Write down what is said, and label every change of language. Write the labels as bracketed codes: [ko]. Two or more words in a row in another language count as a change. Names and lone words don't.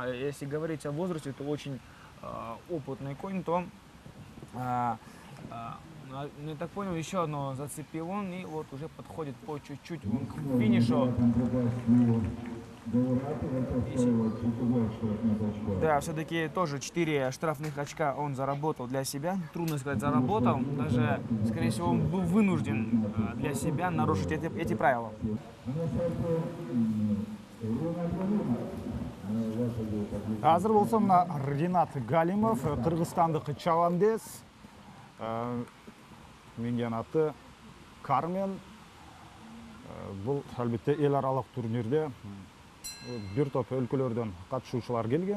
[ru] Если говорить о возрасте, то очень опытный конь, то, я так понял, еще одно зацепил он, и вот уже подходит по чуть-чуть к финишу. Да, все-таки тоже 4 штрафных очка он заработал для себя. Трудно сказать, заработал. Даже, скорее всего, он был вынужден для себя нарушить эти правила. [ky] Азыр болсо мына Ринат Галимов, кыргызстандык чабандес, минген аты Кармен. Бул албетте эл аралык турнирде бир топ өлкөлөрдөн катышуучулар келген.